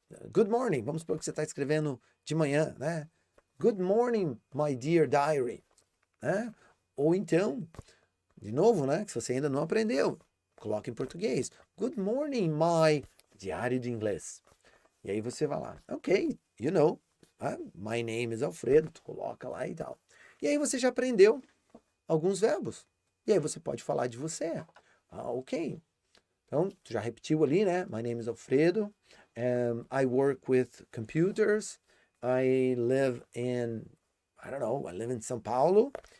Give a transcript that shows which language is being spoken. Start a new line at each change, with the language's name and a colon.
English: Good morning.
Portuguese: Vamos supor que você está escrevendo de manhã, né?
English: Good morning, my dear diary.
Portuguese: Né? Ou então, de novo, né? Se você ainda não aprendeu, coloque em português.
English: Good morning, my
Portuguese: diário de inglês. E aí você vai lá,
English: ok, you know, my name is Alfredo,
Portuguese: tu coloca lá e tal. E aí você já aprendeu alguns verbos. E aí você pode falar de você. Ok. Então, tu já repetiu ali, né?
English: My name is Alfredo. I work with computers. I live in, I don't know, I live in São Paulo.